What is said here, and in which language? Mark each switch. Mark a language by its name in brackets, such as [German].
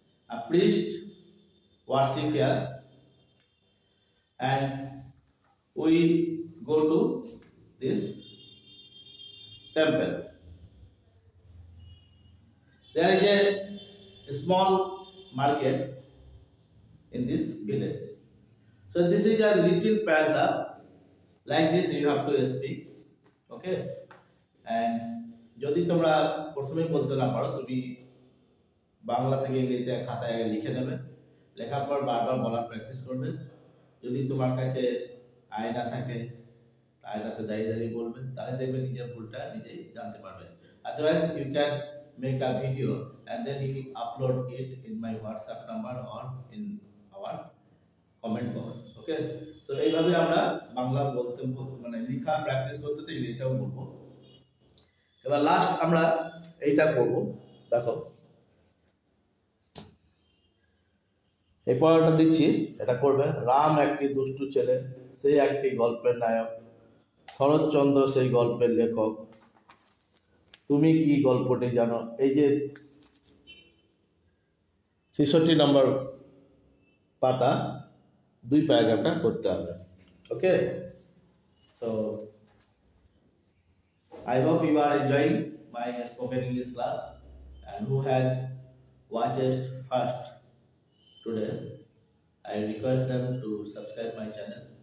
[English] A priest worship here and we go to this temple. There is a small market in this village. So this is a little paragraph. Like this you have to speak. Okay? [Bangla] And যদি তোমরা প্রথমে বলতে না পারো তুমি বাংলা থেকে ইংরেজিতে খাতায় আগে লিখে নেবে, লেখার পর বারবার বলার প্র্যাকটিস করবে। যদি তোমার কাছে আয়না থাকে আয়নাতে দাঁড়িয়ে দাঁড়িয়ে বলবে, তাহলে দেখবে নিজের ভুলটা নিজেই জানতে পারবে। [English] Otherwise you can make a video and then you will upload it in my WhatsApp number or in our comment box. Okay, so [Bangla] এইভাবে আমরা বাংলা বলতে মানে লেখা প্র্যাকটিস করতে তো এটাও বলবো। এবার লাস্ট আমরা এইটা করব। দেখো এই পড়াটা দিচ্ছি, এটা করবে। রাম একটি দুষ্টু ছেলে, সে একটি গল্পের নায়ক, শরৎচন্দ্র সেই গল্পের লেখক, তুমি কি গল্পটি জানো। এই যে 66 নম্বর পাতা, দুই প্যারাগ্রাফটা করতে হবে। ওকে, [English] so I hope you are enjoying my spoken English class and who has watched first today, I request them to subscribe my channel.